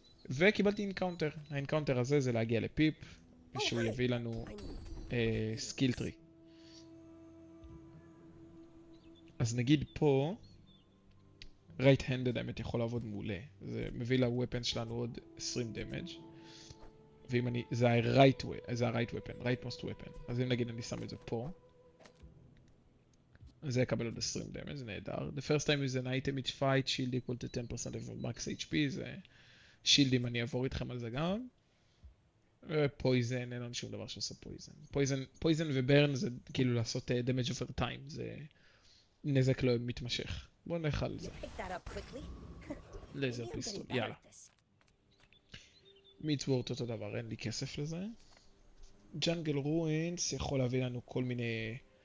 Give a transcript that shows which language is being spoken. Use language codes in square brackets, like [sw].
[he] וקיבלתי אינקאונטר. האינקאונטר הזה זה להגיע לפיפ, שהוא יביא לנו סקיל טרי. אז נגיד פה, right-handed האמת יכול לעבוד מעולה. זה מביא ל-weapon שלנו עוד 20 damage. ואם אני, זה ה- [en] right weapon, right most weapon. [he] אז אם נגיד אני שם את זה פה, זה יקבל עוד 20 damage, זה נהדר. [en] The first time is an item each fight, shield equal to 10% of max HP, [he] זה שילדים, אני אעבור איתכם על זה גם. ופויזן, אין לנו שום דבר שעושה פויזן. פויזן וברן זה כאילו לעשות damage over time, זה נזק לא מתמשך. בואו נלך על זה. לייזר פיסטול, יאללה. מיטסוורט אותו דבר, אין לי כסף לזה. ג'אנגל רוינס יכול להביא לנו כל מיני...